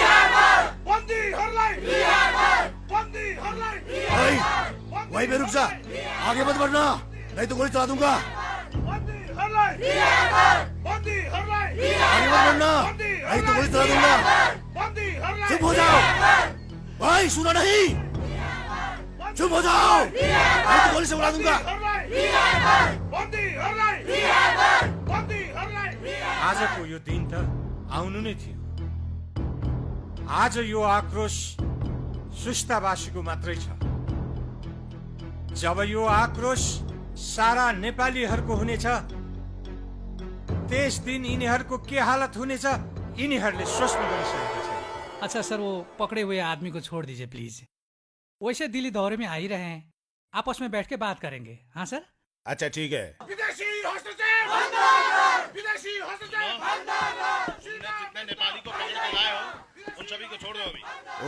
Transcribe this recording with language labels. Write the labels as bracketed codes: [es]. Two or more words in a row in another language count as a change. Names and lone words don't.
[hi] वहीं पे रुक जा, आगे मत बढ़ना, नहीं तो गोली चला दूंगा। आगे मत बढ़ना, नहीं तो गोली चला दूंगा। चुप हो जाओ भाई, सुना नहीं? चुप हो जाओ, नहीं तो गोली से उड़ा दूंगा। [ne] आजको यो दिन त आउनु नै थियो। आज यो आक्रोश सुस्तावासीको मात्रै छ। जब यो आक्रोश सारा नेपालीहरूको हुनेछ, त्यस दिन यिनीहरूको के हालत हुनेछ यिनीहरूले सोच्नु पनि सकेको छैन। [hi] अच्छा सर, वो पकड़े हुए आदमी को छोड़ दीजिए प्लीज। वैसे दिल्ली दौरे में आ ही रहे हैं, आपस में बैठ के बात करेंगे। हाँ सर। अच्छा ठीक है। विदेशी हस्तक्षेप बंद! विदेशी हस्तक्षेप बंद! जितने नेपाली को पकड़ के लाए हो उन सभी को छोड़ दो अभी।